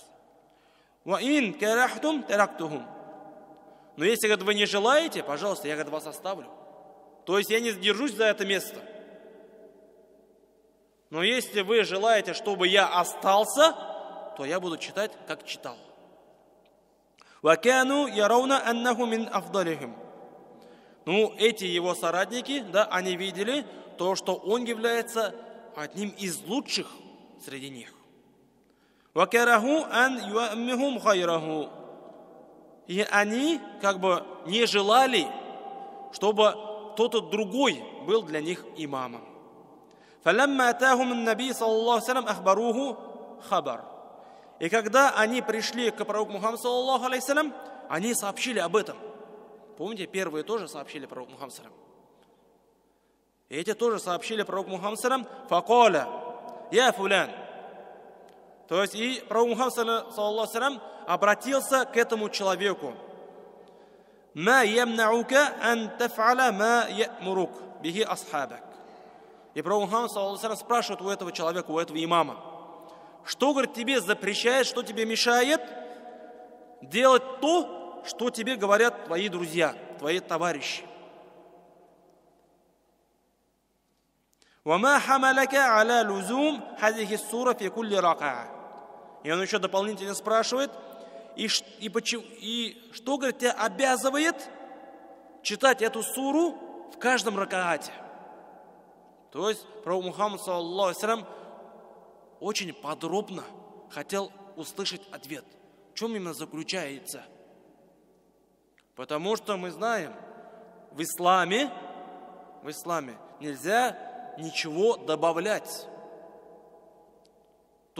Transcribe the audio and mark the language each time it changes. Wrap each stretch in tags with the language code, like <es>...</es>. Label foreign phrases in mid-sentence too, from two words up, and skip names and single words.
<ar>«وإن كرهتم تركتهم».</ar> <ru>Но если, говорит, вы не желаете, пожалуйста, я, говорит, вас оставлю. То есть я не держусь за это место. Но если вы желаете, чтобы я остался, то я буду читать, как читал.</ru> <ar>«وكانوا يرون أنه من أفضلهم».</ar> <ru>Ну, эти его соратники, да, они видели то, что он является одним из лучших среди них.</ru> <ar>«وكرهوا أن يؤمهم غيره».</ar> <ru>И они как бы не желали, чтобы кто-то другой был для них имамом.</ru> <ar>«فلما أتاهم النبي صلى الله عليه وسلم أخبروه الخبر».</ar> <ru>И когда они пришли к пророку Мухаммаду</ru> <ar>صلى الله عليه وسلم,</ar> <ru>они сообщили об этом. Помните, первые тоже сообщили пророку Мухаммаду</ru> <ar>صلى الله عليه وسلم.</ar> <ru>И эти тоже сообщили пророку Мухаммаду</ru> <ar>صلى الله عليه وسلم:</ar> <ru>«Факаля,</ru> <ar>يا فلان».</ar> <ru>То есть и пророк Мухаммад</ru> <ar>صلى الله عليه وسلم</ar> <ru>обратился к этому человеку:</ru> <ar>«ما يمنعك أن تفعل ما يأمرك به أصحابك».</ar> <ru>И пророк Мухаммад</ru> <ar>صلى الله عليه وسلم</ar> <ru>спрашивает у этого человека, у этого имама: что, говорит, тебе запрещает, что тебе мешает делать то, что тебе говорят твои друзья, твои товарищи?</ru> <ar>«وما حملك على لزوم هذه سورة في كل ركعة».</ar> <ru>И он еще дополнительно спрашивает, и что, говорит, тебя обязывает читать эту суру в каждом ракаате? То есть пророк Мухаммад</ru> <ar>صلى الله عليه وسلم</ar> <ru>очень подробно хотел услышать ответ, в чем именно заключается. Потому что мы знаем, в исламе нельзя ничего добавлять.</ru>